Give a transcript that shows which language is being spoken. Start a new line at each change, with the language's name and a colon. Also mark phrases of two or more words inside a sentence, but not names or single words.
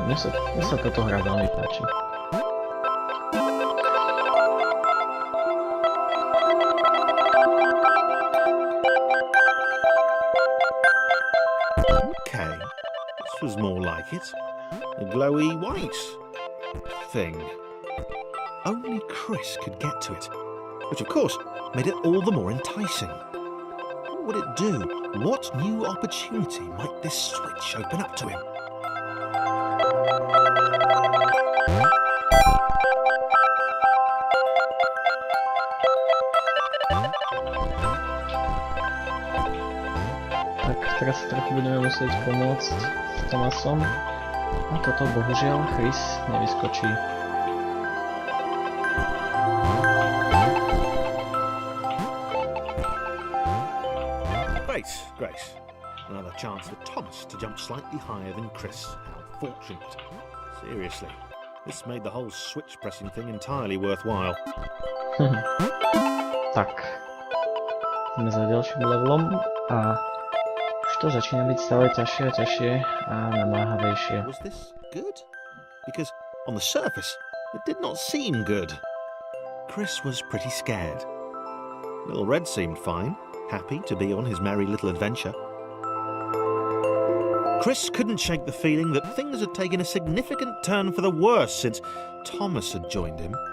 Slovak: Mne sa táto hra veľmi páči.
English: Okay, this was more like it. A glowy white thing. Only Chris could get to it, which of course made it all the more enticing. What would it do? What new opportunity might this switch open up to him?
Slovak: Tak teraz si trochu budeme musieť pomôcť s Thomasom a toto bohužiaľ Chris nevyskočí.
English: Grace. Another chance for Thomas to jump slightly higher than Chris. How fortunate. Seriously, this made the whole switch pressing thing entirely worthwhile.
Slovak: Tak. Ideme za ďalším levelom a už to začína byť stále ťažšie a ťažšie a namáhavejšie.
English: Was this good? Because on the surface, it did not seem good. Chris was pretty scared. Little Red seemed fine. Happy to be on his merry little adventure. Chris couldn't shake the feeling that things had taken a significant turn for the worse since Thomas had joined him.